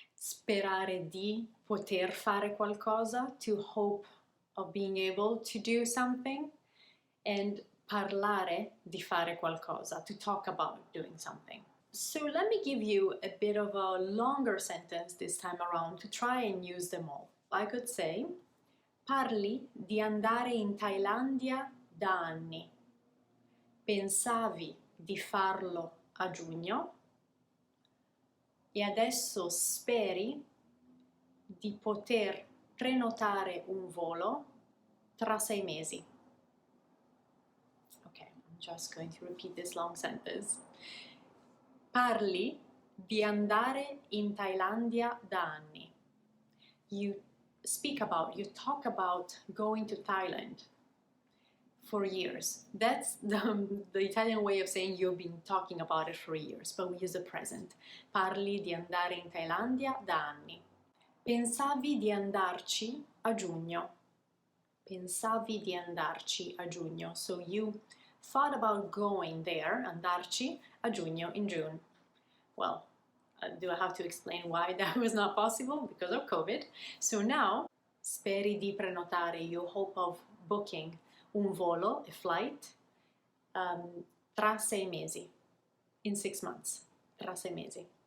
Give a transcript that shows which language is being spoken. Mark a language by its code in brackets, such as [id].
[en] Sperare di poter fare qualcosa, to hope of being able to do something. And parlare di fare qualcosa, to talk about doing something. So let me give you a bit of a longer sentence this time around to try and use them all. [it] I could say, parli di andare in Thailandia da anni. Pensavi di farlo a giugno e adesso speri di poter prenotare un volo tra 6 mesi. [en] Okay, I'm just going to repeat this long sentence. [it] Parli di andare in Thailandia da anni. [en] You talk about going to Thailand for years. That's the Italian way of saying you've been talking about it for years, but we use the present. [it] Parli di andare in Thailandia da anni. Pensavi di andarci a giugno. Pensavi di andarci a giugno. [en] So you thought about going there, andarci, a giugno, in June. Well, do I have to explain why that was not possible? Because of COVID. So now, speri di prenotare, you hope of booking un volo, a flight, tra 6 mesi, in 6 months, tra 6 mesi.